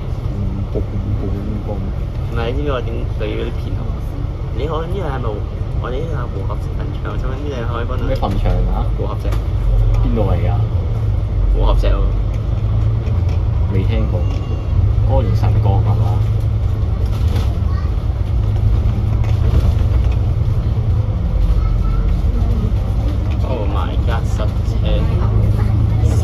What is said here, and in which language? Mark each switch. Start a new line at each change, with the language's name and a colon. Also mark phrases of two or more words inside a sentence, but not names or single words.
Cantonese: 唔係，你知唔知我點對嗰啲騙徒？你好，呢個係咪我哋呢個和合石墳場？請問呢度可以幫到？咩墳場啊？和合石。邊度嚟㗎？和合石喎。未聽過。歌連神歌係嘛
English: ？Oh my god！塞車。